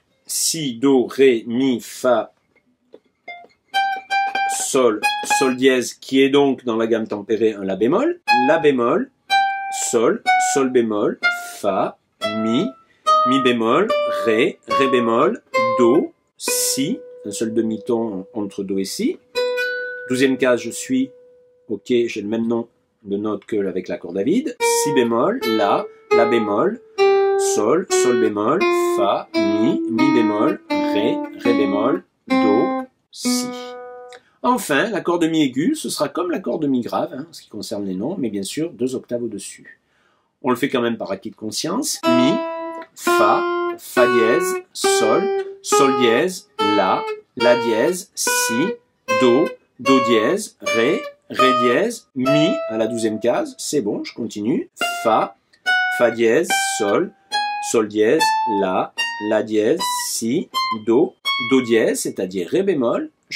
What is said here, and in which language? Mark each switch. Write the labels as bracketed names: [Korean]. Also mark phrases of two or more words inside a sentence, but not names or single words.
[French] Si, Do, Ré, Mi, Fa, Sol dièse, qui est donc dans la gamme tempérée un La bémol, Sol bémol, Fa, Mi bémol, Ré bémol, Do, Si, un seul demi-ton entre Do et Si. 12e case, je suis, ok, j'ai le même nom de note que avec l'accord David. Si bémol, La bémol, sol, sol bémol, fa, mi, mi bémol, ré, ré bémol, do, si. Enfin, l'accord de mi aigu, ce sera comme l'accord de mi grave, en ce qui concerne les noms, mais bien sûr 2 octaves au-dessus. On le fait quand même par acquis de conscience. Mi, fa, fa dièse, sol, sol dièse, la dièse, si, do, do dièse, ré, ré dièse, mi à la 12e case, c'est bon, je continue. Fa dièse, sol, sol dièse, la dièse, si, do dièse, c'est-à-dire ré bémol, je